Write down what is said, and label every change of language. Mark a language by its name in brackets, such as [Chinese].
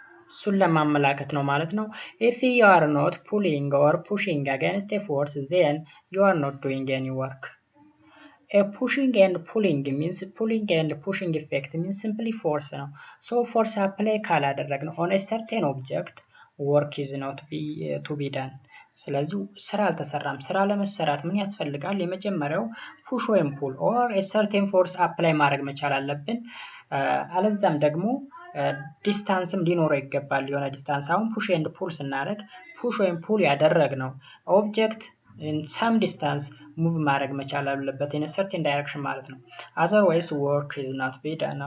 [Amharic] እሱን ለማመላከት ነው ማለት ነው። [English] if you are not pulling or pushing against a force then you are not doing any work. A pushing and pulling means pulling and pushing effect means simply force ነው። so force apply ካላደረግነው on a certain object work is not to be done. [Amharic] ስለዚህ ስራ አልተሰራም። ስራ ለመሰራት ምን ያስፈልጋል? የመጀመሪያው push ወይም pull [English] or a certain force apply [Amharic] ማድረግ መቻል አለብን። አለዛም ደግሞ ዲስታንስም ሊኖረው ይገባል። የሆነ ዲስታንስ አሁን push and pull ስናደርግ push ወይም pull ያደረግነው ኦብጀክት [English] in some distance move [Amharic] ማድረግ መቻል አለበት [English] in a certain direction [Amharic] ማለት ነው። [English] otherwise work is not be done.